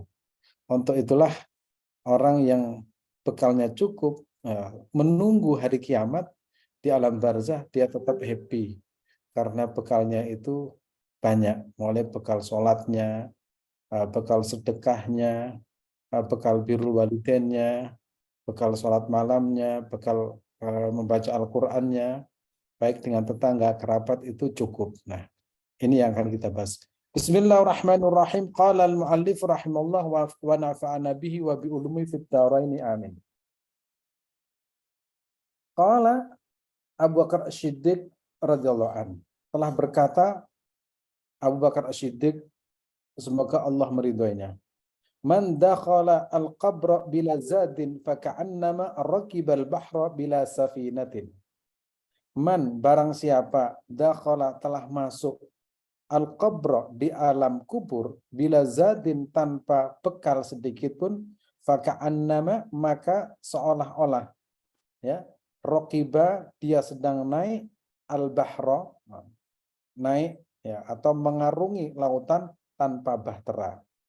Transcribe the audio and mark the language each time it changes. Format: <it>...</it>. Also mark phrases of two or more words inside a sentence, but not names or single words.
<id>Untuk itulah orang yang bekalnya cukup, menunggu hari kiamat di alam barzah, dia tetap happy karena bekalnya itu banyak, mulai bekal sholatnya, bekal sedekahnya, bekal</id> <ar>بر الوالدين,</ar> <id>bekal sholat malamnya, bekal membaca Al-Qur'annya, baik dengan tetangga, kerabat, itu cukup. Nah, ini yang akan kita bahas.</id> <ar>بسم الله الرحمن الرحيم. قال المؤلف رحمه الله ونفعنا به وبعلومه في الدارين آمين. قال أبو بكر الصديق رضي الله عنه.</ar> <id>Telah berkata Abu Bakar As-Siddiq, semoga Allah meridhoinya.</id> <ar>من دخل القبر بلا زاد فكأنما ركب البحر بلا سفينة.</ar> <id>Man, barang siapa, dakhala, telah masuk, al-qabra, di alam kubur,</id> <ar>بلا زاد,</ar> <id>tanpa bekal sedikit pun, faka'annama, maka seolah-olah, ya, rakiba, dia sedang naik, al-bahra, naik, ya, atau mengarungi lautan tanpa bahtera.</id>